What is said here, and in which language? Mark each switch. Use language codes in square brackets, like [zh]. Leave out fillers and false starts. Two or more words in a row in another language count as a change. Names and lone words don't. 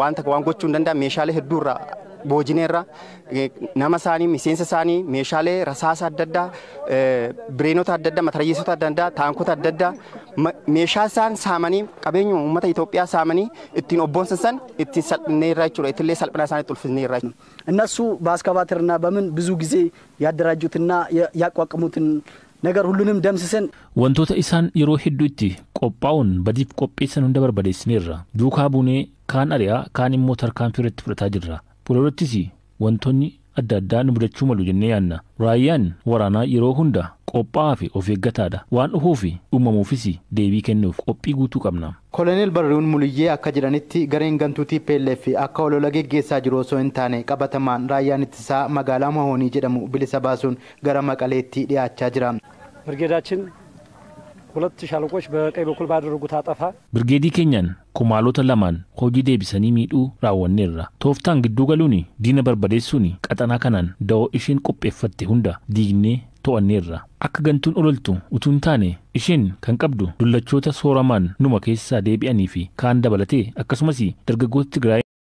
[om] Waan takka waan gochuu hin danda'an meeshaalee hedduu irraa boojineerra nama isaanii miseensa isaanii meeshaalee rasaasa adda addaa bireenota adda addaa matarayyeessota adda addaa taankota adda addaa meeshaa isaan saamanii qabeenya uummata Itoophiyaa saamanii ittiin obboonsisan ittiin salphinee irraa jechuudha ittillee salphina isaaniitti ulfisnee irraa [am] እነሱ በአስካቫተርና በምን ብዙ ጊዜ ያደራጁትና ያቋቁሙትን ነገር ሁሉንም ደምስሰን [om] wantoota isaan yeroo hedduutti qophaa'uun badiif qopheessan hunda barbadeessineerra duukaa buunee kaan ari'aa kaan immoo tarkaanfii irratti fudhataa jirra fuuldurattis wantoonni adda addaa nu mudachuu malu jennee yaanna raayyaan waraanaa yeroo hunda qophaa'aa fi of eeggataadha waan dhufuu fi uumamuufis deebii kennuuf qophii guutuu qabna. Koloneel Barruun Muliyyee akka jedhanitti gareen gantuu TPLF akka olola geggeessaa jiru osoo hin taane qabatamaan raayyaan ittisaa magaalaa Mahoonii jedhamu bilisa baasuun gara Maqaleetti dhiyaachaa jira. [am] ብርጌዳችን 2 ሻለቆች በቀኝ በኩል ባደረጉት አጠፋ [om] Birgeedii keenyaan kumaalota lamaan hojii deebisanii miidhaa raawwaneera toftaan gidduu galuun diina barbadeessuun qe'ee kanaan daa'ii isaan qopheeffate hunda diiganii too'anneerra akka gantuun ololtu utuu hin taane isaan kan qabbanaa'u dullachoota sooramaan nuuma keessa deebi'anii fi kan deebi'ate akka sumaasii dargaggoota Tigraay